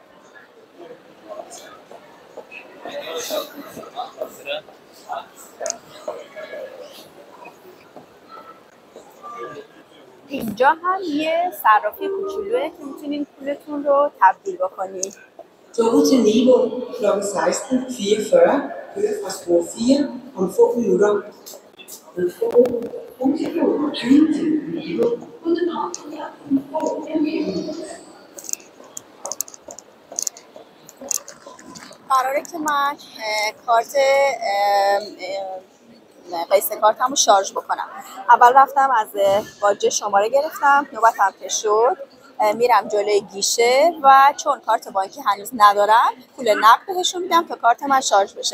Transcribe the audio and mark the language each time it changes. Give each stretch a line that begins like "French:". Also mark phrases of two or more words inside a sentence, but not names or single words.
Persian: اینجا هم یه صرافی کوچولوئه که میتونین پولتون رو تبدیل بکنید.
Danish: Toget til Niveau kl. 16.44 kører fra spor 4 om få minutter. Ved Punktion 20 til Niveau.
Persian: قراره که من کارت قیس کارتم رو شارژ بکنم. اول رفتم از باجه شماره گرفتم، نوبتم که شد میرم جلوی گیشه و چون کارت بانکی هنوز ندارم پول نقد بهشون میدم تا کارت من شارژ بشه.